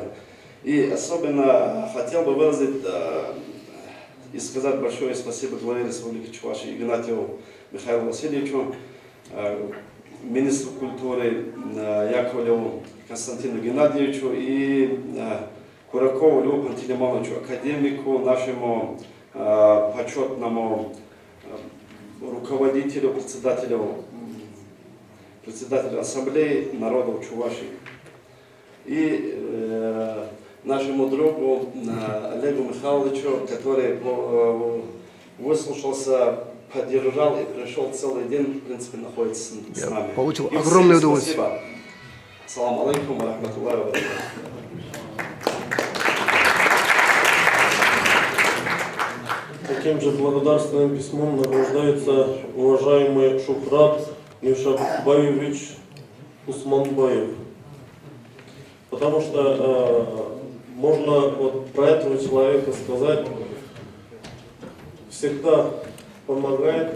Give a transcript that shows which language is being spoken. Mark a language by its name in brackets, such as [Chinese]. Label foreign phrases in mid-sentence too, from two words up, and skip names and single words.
[Russian] И особенно хотел бы выразить и сказать большое спасибо главе Республики Чувашия Игнатьеву Михаилу Васильевичу, министру культуры Яковлеву Константину Геннадьевичу и Куракову Льву Пантелеймоновичу, академику, нашему почетному руководителю, председателю Ассамблеи народов Чувашии. И нашему другу Олегу Михайловичу, который выслушался, поддержал и пришел целый день, в принципе, находится с нами. Получил и огромное всем удовольствие. Спасибо. [Arabic] السلام عليكم ورحمة الله وبركاته. [Russian] Таким же благодарственным письмом награждается уважаемый Шухрат Нишабаевич Усманбаев. Потому что можно вот про этого человека сказать, всегда помогает.